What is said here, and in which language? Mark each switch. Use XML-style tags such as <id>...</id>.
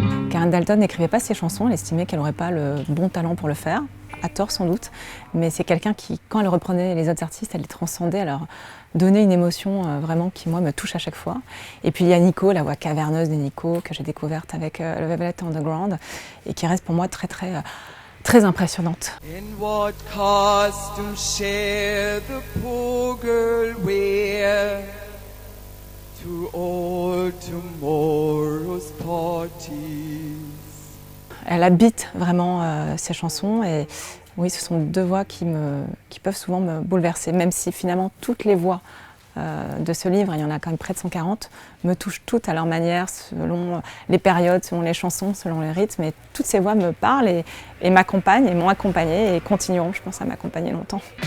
<fr>Karen Dalton n'écrivait pas ses chansons, elle estimait qu'elle n'aurait pas le bon talent pour le faire, à tort sans doute, mais c'est quelqu'un qui, quand elle reprenait les autres artistes, elle les transcendait, elle leur donnait une émotion vraiment qui, moi, me touche à chaque fois. Et puis il y a Nico, la voix caverneuse de Nico, que j'ai découverte avec le Velvet Underground, et qui reste pour moi très impressionnante.</fr> <en>In what costume shall the poor girl wear to all tomorrow's parties?</en> <fr>Elle habite vraiment ses chansons et oui, ce sont deux voix qui peuvent souvent me bouleverser, même si finalement toutes les voix de ce livre, il y en a quand même près de 140, me touchent toutes à leur manière, selon les périodes, selon les chansons, selon les rythmes. Et toutes ces voix me parlent et m'accompagnent et m'ont accompagnée et continueront, je pense, à m'accompagner longtemps.</fr>